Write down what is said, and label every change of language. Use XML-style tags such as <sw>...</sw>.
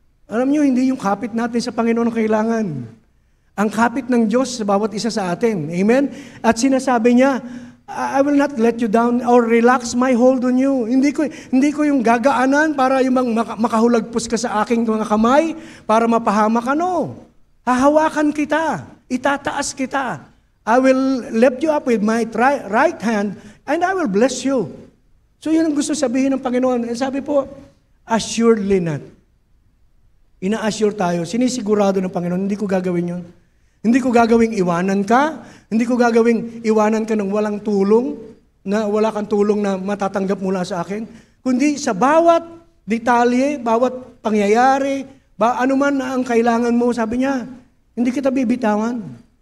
<tl>Alam nyo, hindi yung kapit natin sa Panginoon ang kailangan. Ang kapit ng Diyos sa bawat isa sa atin. Amen? At sinasabi niya,</tl> <en>I will not let you down or relax my hold on you.</en> <tl>Hindi ko yung gagaanan para yung makahulagpos ka sa aking mga kamay para mapahama ka. No. Hahawakan kita. Itataas kita.</tl> <en>I will lift you up with my right hand and I will bless you.</en> <tl>So yun ang gusto sabihin ng Panginoon. Sabi po,</tl> <en>assuredly not.</en> <tl>Ina-assure tayo, sinisigurado ng Panginoon, hindi ko gagawin yun. Hindi ko gagawing iwanan ka, hindi ko gagawing iwanan ka ng walang tulong, na wala kang tulong na matatanggap mula sa akin, kundi sa bawat detalye, bawat pangyayari, anuman na ang kailangan mo, sabi niya, hindi kita bibitawan.</tl>